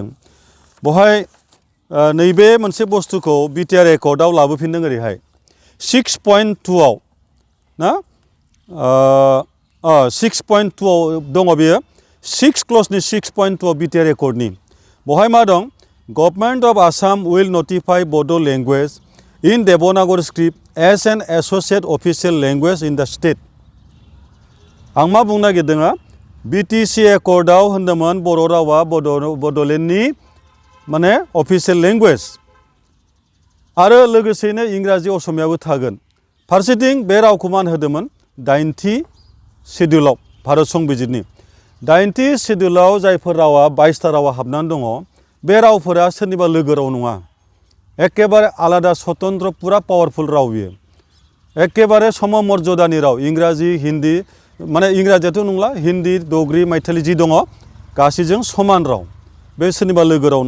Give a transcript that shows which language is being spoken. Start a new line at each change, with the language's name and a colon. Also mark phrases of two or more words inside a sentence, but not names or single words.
Bodo: बहाय नैबे मोनसे बुस्थुखौ बिटिआर एकर्डआव लाबोफिनदों ओरैहाय 6.2 आव ना 6.2 आव दङ बेयो 6 क्ल'जनि 6.2 आव बिटिआर एकर्डनि बहाय मा दं
English: Government of Assam will notify Bodo language in Devanagari script as an associate official language in the state.
Bodo: आं मा बुंनो नागिरदों BTC एकर्डआव होनदोंमोन बर' रावा बड'लेण्डनि माने अफिसियेल लेंगुवेज आरो लोगोसेनो इंराजि असमियाबो थागोन। फारसेथिं बे रावखौ मान होदोंमोन 8थि शेड्युलाव भारत संबिजितनि 8थि शेड्युलाव जायफोर रावा 22टा रावा हाबनानै दङ बे रावफोरा सोरनिबा लोगो राव नङा एकेबारे आलादा स्वतंत्र पुरा पावारफुल राव बियो एकेबारे सममर्यादानि राव इंराजि हिन्दी माने इंराजियाथ' नंला हिन्दी डगरी मैथिली जि दङ गासैजों समान राव बे सोरनिबा लोगो राव नङा।